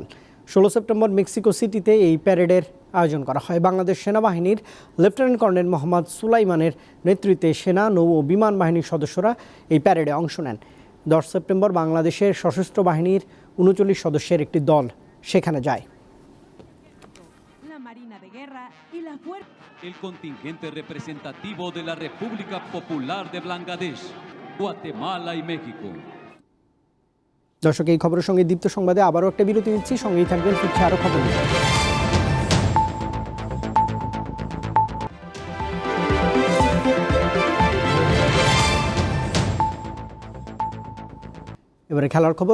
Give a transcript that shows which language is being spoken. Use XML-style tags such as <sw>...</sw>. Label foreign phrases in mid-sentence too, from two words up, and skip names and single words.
<bn>16 সেপ্টেম্বর মেক্সিকো সিটিতে এই প্যারেডের আয়োজন করা হয়। বাংলাদেশ সেনাবাহিনীর লেফটেন্যান্ট কর্নেল মোহাম্মদ সুলাইমানের নেতৃত্বে সেনা, নৌ ও বিমান বাহিনীর সদস্যরা এই প্যারেডে অংশ নেন। 10 সেপ্টেম্বর বাংলাদেশের সশস্ত্র বাহিনীর 39 সদস্যের একটি দল সেখানে যায়।</bn> <es>El contingente representativo de la República Popular de Bangladesh, Guatemala y México.</es> <bn>দর্শক, এই খবরের সঙ্গে দীপ্ত সংবাদে আবারও একটা বিরতি নিচ্ছি, সঙ্গেই থাকবেন, ফিরছে আরও খবর নিয়ে। এবারে খেলার খবর।</bn>